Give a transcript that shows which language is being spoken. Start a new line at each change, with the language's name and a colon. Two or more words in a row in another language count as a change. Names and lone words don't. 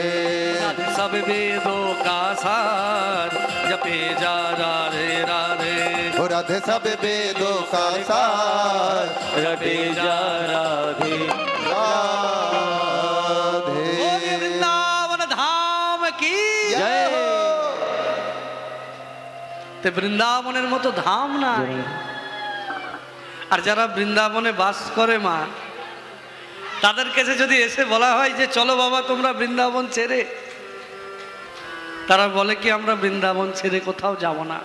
Hindi: राधे सब वेदों का सार जपे जा राधे राधे। ओ राधे सब वेदों का सार जपे जा राधे राधे। बोलिए वृंदावन धाम की जय हो।
Bangla: তে বৃন্দাবনের মতো ধাম নাই। আর যারা বৃন্দাবনে বাস করে মা তাদের কাছে যদি এসে বলা হয় যে চলো বাবা তোমরা বৃন্দাবন ছেড়ে, তারা বলে কি আমরা বৃন্দাবন ছেড়ে কোথাও যাব না।